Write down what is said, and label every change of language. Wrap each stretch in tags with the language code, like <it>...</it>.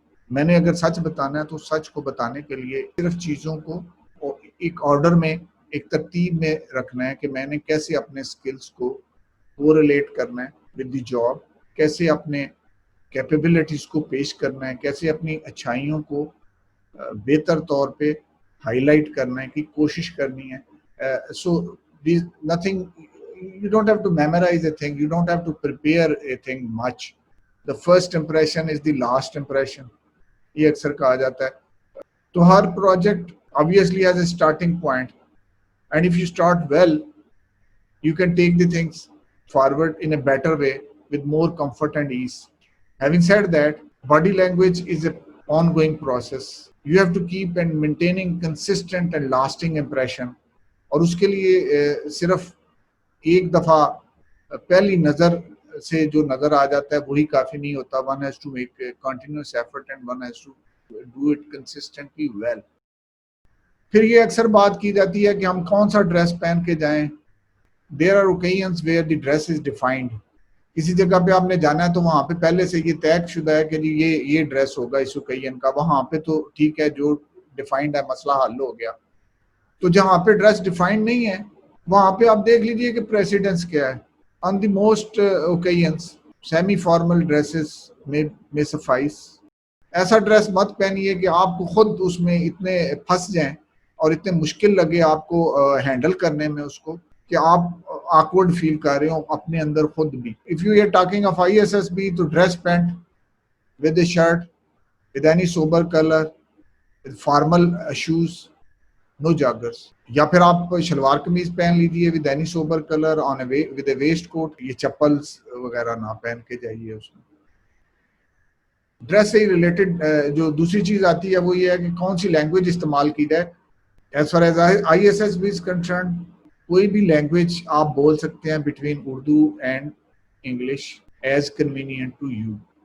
<ur>میں نے اگر سچ بتانا ہے تو سچ کو بتانے کے لیے صرف چیزوں کو ایک آرڈر میں, ایک ترتیب میں رکھنا ہے کہ میں نے کیسے اپنے سکلز کو کوریلیٹ کرنا ہے</ur> <en>with the job,</en> <ur>کیسے اپنے کیپیبلٹیز کو پیش کرنا ہے, کیسے اپنی اچھائیوں کو بہتر طور پہ ہائی لائٹ کرنے کی کوشش کرنی ہے.</ur> <en>So nothing, you don't have to memorize a thing, you don't have to prepare a thing much. The first impression is the last impression.</en> <ur>یہ اکثر کہا جاتا ہے. تو ہر project</ur> <en>obviously has a starting point. And if you start well, you can take the things forward in a better way with more comfort and ease. Having said that, body language is an ongoing process. You have to keep and maintaining consistent and lasting impression.</en> <ur>اور اس کے لیے صرف ایک دفعہ پہلی نظر سے جو نظر آ جاتا ہے وہی کافی نہیں ہوتا.</ur> <en>One has to make a continuous effort and one has to do it consistently well.</en> <ur>پھر یہ اکثر بات کی جاتی ہے کہ ہم کون سا ڈریس پہن کے جائیں.</ur> <en>There are occasions where the dress is defined.</en> <ur>کسی جگہ پہ آپ نے جانا ہے تو وہاں پہ پہلے سے یہ طے شدہ ہے کہ جی یہ ڈریس ہوگا اس اوکیزن کا. وہاں پہ تو ٹھیک ہے, جو ڈیفائنڈ ہے مسئلہ حل ہو گیا. تو جہاں پہ ڈریس ڈیفائنڈ نہیں ہے وہاں پہ آپ دیکھ لیجئے کہ پریسیڈنس کیا ہے.</ur> <en>On the most occasions, semi formal dresses may suffice.</en> <ur>ایسا ڈریس مت پہنیے کہ آپ کو خود اس میں اتنے پھنس جائیں اور اتنے مشکل لگے آپ کو ہینڈل کرنے میں اس کو کہ آپ آکورڈ فیل کر رہے ہو اپنے اندر خود بھی.</ur> <en>If you are talking of ISSB,</en> <ur>تو</ur> <en>dress pant with a shirt, with any sober color, with formal shoes, no joggers.</en> <ur>یا پھر آپ شلوار قمیض پہن لیجیے</ur> <en>with any sober color on a with a waist coat.</en> <ur>یہ چپلس وغیرہ نہ پہن کے جائیے اس میں. ڈریس سے ریلیٹڈ جو دوسری چیز آتی ہے وہ یہ ہے کہ کون سی لینگویج استعمال کی جائے.</ur> <en>as far as ISSB is concerned,</en> <ur>کوئی بھی لینگویج آپ بول سکتے ہیں</ur> <en>Between Urdu and English as convenient to you.</en>